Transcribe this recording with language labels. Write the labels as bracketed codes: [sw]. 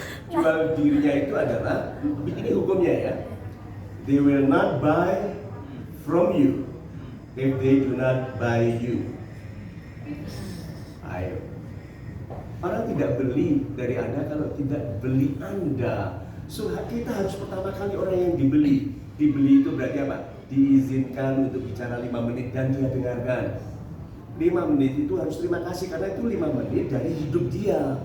[id] Jual dirinya itu adalah, ini hukumnya ya. [en] They will not buy from you if they do not buy you. [id] Ayo. Orang tidak beli dari Anda kalau tidak beli Anda. So kita harus pertama kali orang yang dibeli. Dibeli itu berarti apa? Diizinkan untuk bicara 5 menit dan dia dengarkan. 5 menit itu harus terima kasih karena itu 5 menit dari hidup dia.